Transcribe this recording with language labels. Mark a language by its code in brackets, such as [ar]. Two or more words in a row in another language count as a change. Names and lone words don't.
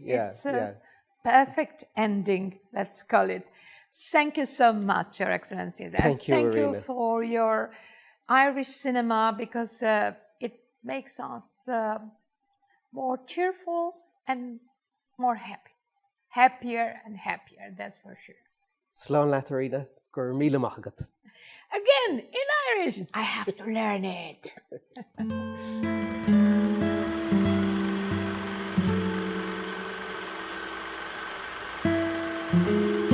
[en] It's a perfect ending, let's call it. Thank you so much, Your Excellency. Thank you, Thank Irina. you for your Irish cinema, because it makes us more cheerful and more happy. Happier and happier, that's for sure. [ga] Slán leat Irina, gur míle maith agat. [en] Again, in Irish, I have to learn it.